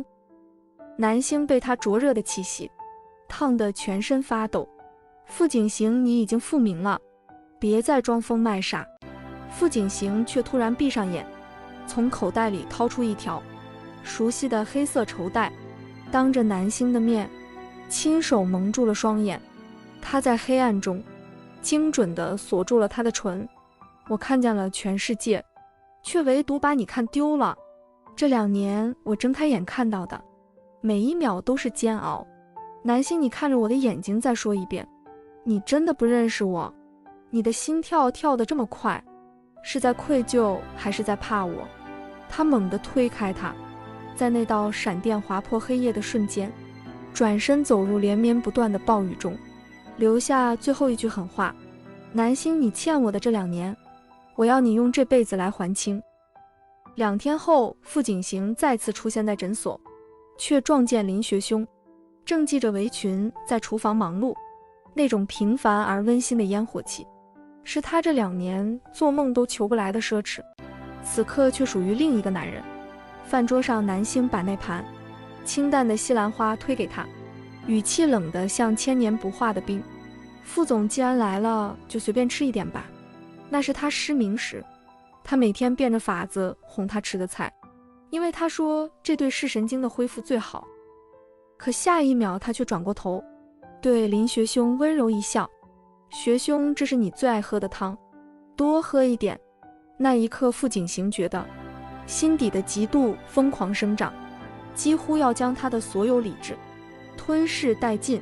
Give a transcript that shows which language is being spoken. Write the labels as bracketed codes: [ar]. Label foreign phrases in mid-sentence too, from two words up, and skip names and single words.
[zh] 南星被他灼熱的氣息燙得全身發抖。傅景行，你已經復明了，別再裝瘋賣傻。傅景行卻突然閉上眼，從口袋裡掏出一條熟悉的黑色綢帶，當着南星的面親手蒙住了雙眼。他在黑暗中精準地鎖住了他的唇。我看見了全世界，卻唯獨把你看丟了。這2年我睜開眼看到的每一秒都是煎熬。南星，你看着我的眼睛再說一遍，你真的不認識我？你的心跳跳得這麼快，是在愧疚還是在怕我？他猛地推開他，在那道閃電劃破黑夜的瞬間，轉身走入連綿不斷的暴雨中，留下最後一句狠話：南星，你欠我的這2年，我要你用這輩子來還清。2天後，傅景行再次出現在診所，卻撞見林學兄正繫着圍裙在廚房忙碌。那種平凡而溫馨的煙火氣，是他這2年做夢都求不來的奢侈，此刻卻屬於另一個男人。飯桌上，南星把那盤清淡的西蘭花推給他，語氣冷得像千年不化的冰。傅總既然來了，就隨便吃一點吧。那是他失明時，他每天變着法子哄他吃的菜，因為他說這對视神經的恢復最好。可下一秒，他卻轉過頭，對林學兄溫柔一笑：學兄，這是你最愛喝的湯，多喝一點。那一刻，傅景行覺得心底的嫉妒瘋狂生長，幾乎要將他的所有理智吞噬殆盡。